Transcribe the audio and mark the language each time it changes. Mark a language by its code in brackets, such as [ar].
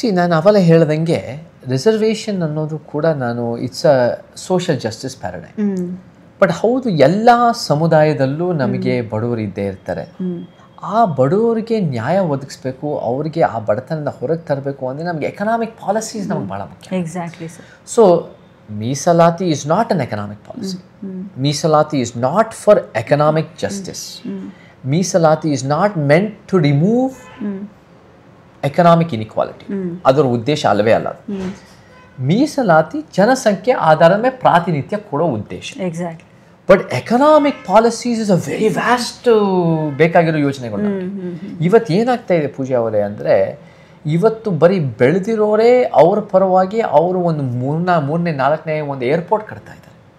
[kn] ನಾನು ಅವೆಲ್ಲ ಹೇಳ್ದಂಗೆ ರಿಸರ್ವೇಷನ್ ಅನ್ನೋದು ಕೂಡ [en] It's a social justice paradigm. [kn] But ಹೌದು, ಎಲ್ಲ ಸಮುದಾಯದಲ್ಲೂ ನಮಗೆ ಬಡವರು ಇದ್ದೇ ಇರ್ತಾರೆ. ಆ ಬಡವರಿಗೆ ನ್ಯಾಯ ಒದಗಿಸ್ಬೇಕು, ಅವರಿಗೆ ಆ ಬಡತನದಿಂದ ಹೊರಗೆ ತರಬೇಕು ಅಂದರೆ ನಮಗೆ ಎಕನಾಮಿಕ್ ಪಾಲಿಸೀಸ್ ನಮಗೆ ಭಾಳ ಮುಖ್ಯ. [en] Exactly sir. So ಮೀಸಲಾತಿ is not an economic policy. Meenalati is not for economic justice. Meenalati is not meant to remove economic inequality. [kn] ಅದರ ಉದ್ದೇಶ ಅಲ್ಲವೇ ಅಲ್ಲ. ಮೀಸಲಾತಿ ಜನಸಂಖ್ಯೆ ಆಧಾರದ ಮೇಲೆ ಪ್ರಾತಿನಿಧ್ಯ ಕೊಡೋ ಉದ್ದೇಶ. [en] Exactly. But economic policies is a very vast [kn] ಬೇಕಾಗಿರೋ ಯೋಚನೆಗಳು. ಇವತ್ತು ಏನಾಗ್ತಾ ಇದೆ ಪೂಜಾ ಅವರೇ ಅಂದರೆ, ಇವತ್ತು ಬರೀ ಬೆಳೆದಿರೋರೇ ಅವ್ರ ಪರವಾಗಿ ಅವರು ಒಂದು ಮೂರನೇ ನಾಲ್ಕನೇ ಒಂದು ಏರ್ಪೋರ್ಟ್ ಕಟ್ತಾ ಇದ್ದಾರೆ.